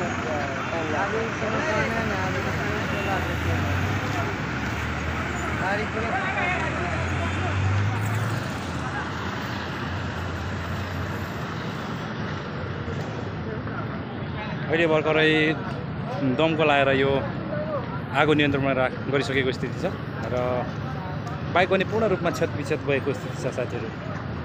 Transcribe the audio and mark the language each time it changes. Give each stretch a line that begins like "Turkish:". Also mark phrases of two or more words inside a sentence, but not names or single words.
Hindi: आगे समस्या है ना, आगे तो चला देते हैं गाड़ी पूरा।
Nepali: अहिले भर्खरै दमकल आएर यो आगो नियन्त्रणमा गरिसकेको स्थिति छ र बाइक पनि पूर्ण रूपमा क्षतविक्षत भएको स्थिति छ साथीहरू।